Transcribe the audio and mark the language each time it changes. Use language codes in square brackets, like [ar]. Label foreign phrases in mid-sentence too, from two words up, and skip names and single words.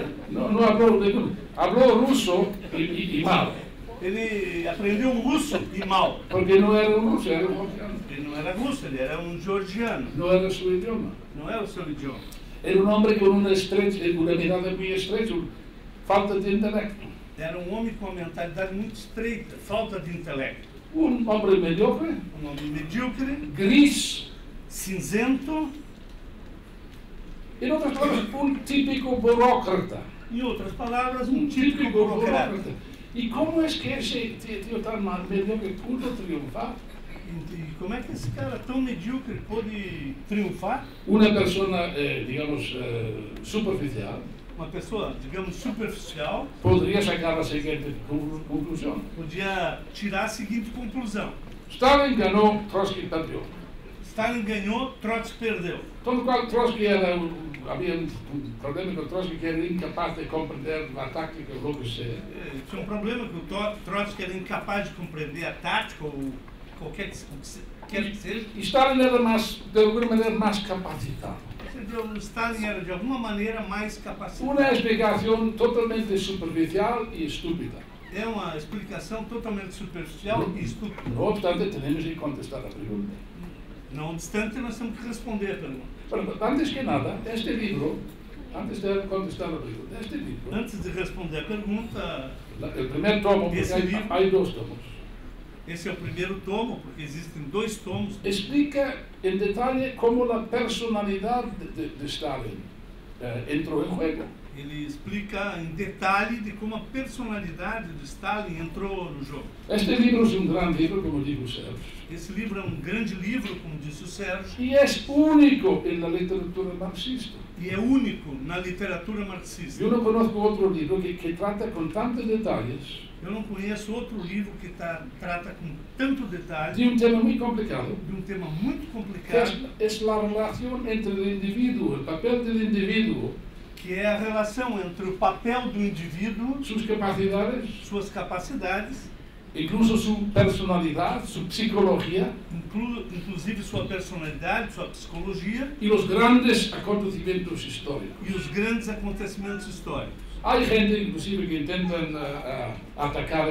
[es] No habló ningún. Habló ruso y mal, [pt] Ele aprendeu russo e mal. [es] porque no era un ruso, era un georgiano. [pt] Ele não era russo, ele era um georgiano. [es] No era su idioma. [pt] Não era o seu idioma. [es] Era un hombre con una mirada muy estrecha, falta de intelecto. [pt] Era um homem com uma mentalidade muito estreita, falta de intelecto. [es] Un hombre mediocre, [pt] Um homem medíocre, [es] gris, [pt] cinzento, [es] en otras palabras, un típico burócrata. [pt] em outras palavras, um típico burocrata. [es] ¿Y cómo es que ese tío tan mediocre pudo triunfar? [pt] E como é que esse cara tão medíocre pôde triunfar? [es] Una persona, digamos, superficial, [pt] Uma pessoa, digamos, superficial, [es] podría sacar la siguiente conclusión. [pt] podia tirar a seguinte conclusão: [es] Stalin ganó, Trotsky perdió. [pt] Stalin ganhou, Trotsky perdeu. [es] Con lo cual Trotsky había un problema con Trotsky que era incapaz de comprender la táctica o lo que sea. [pt] Tinha um problema que o Trotsky era incapaz de compreender a tática ou qualquer que quer que seja. [es] Y Stalin era más, de alguna manera, más capacitado. [pt] O Stalin era de alguma maneira mais [es] Una [pt] capacitado. [es] explicación totalmente superficial y estúpida. [pt] É uma explicação totalmente superficial e estúpida. [es] No obstante, tenemos que contestar la pregunta. [pt] Não obstante, nós temos que responder a pergunta. [es] Pero antes que nada, este libro, antes de contestar la pregunta, este libro, [pt] Antes de responder a pergunta, [es] el primer tomo, porque Ese libro- hay dos tomos, [pt] esse é o primeiro tomo, porque existem 2 tomos. [es] explica en detalle cómo la personalidad de Stalin entró en juego. [pt] Ele explica em detalhe de como a personalidade de Stalin entrou no jogo. [es] Este libro es un gran libro, como dijo Sergio, [pt] Esse livro é um grande livro, como disse o Sérgio, [es] y es único en la literatura marxista. [pt] e é único na literatura marxista. [es] Yo no conozco otro libro que trata con tantos detalles [pt] Eu não conheço outro livro que trata com tanto de detalhe [es] un tema muy complicado, [pt] de um tema muito que complicado, [es] es la relación entre el individuo, el papel del individuo, [pt] que é a relação entre o papel do indivíduo, [es] sus capacidades, [pt] suas capacidades, [es] incluso su personalidad, su psicología [pt] inclusive sua personalidade, sua psicologia [es] y los grandes acontecimientos históricos. [pt] e os grandes acontecimentos históricos. [es] Hay gente inclusive que intentan atacar este libro,